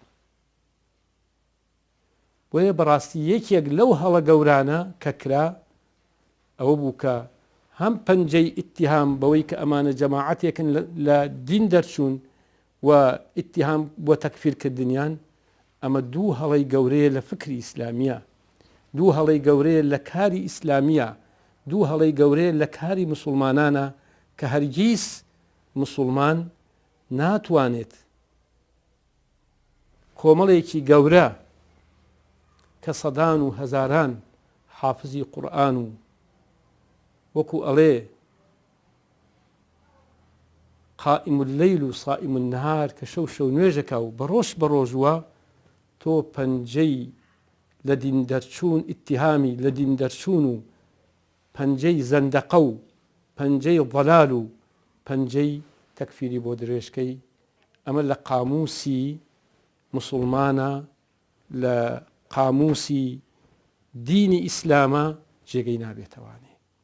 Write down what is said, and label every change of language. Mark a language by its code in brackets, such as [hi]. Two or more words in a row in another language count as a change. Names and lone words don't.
[ckb] بۆیە بەڕاستی یەکێک لەو هەڵە گەورانە کە کرا ئەوە بوو کە هەم پەنجەی ئیتیهام بەوەی کە ئەمانە جەماعەتێکن لە دین دەرچوون و ئیتیهام بۆ تەکفیرکردنیان، ئەمە دوو هەڵەی گەورەیە لە فکری ئیسلامیە، دوو هەڵەی گەورەیە لە کاری ئیسلامیە، دوو هەڵەی گەورەیە لە کاری مسلمانانە کە هەرگیز مسلمان ناتوانێت کۆمەڵێکی گەورە کە سەدان و هەزاران حافزی قورئان و وەکو ئەڵێ [ar] قائم الليل و صائم النهار [ckb] کە شەو نوێژەکە و بە ڕۆژوە تۆ پەنجەی لە دین دەرچوون ئیتیهامی لە دین دەرچوون و پەنجەی زەندەقە و پەنجەی ضەلال و پەنجەی تەکفیری بۆ درێژکەی ئەمە لە قاموسی مسلمانە لە قاموسی دینی ئیسلامە جێگەی نابێتەوانێ.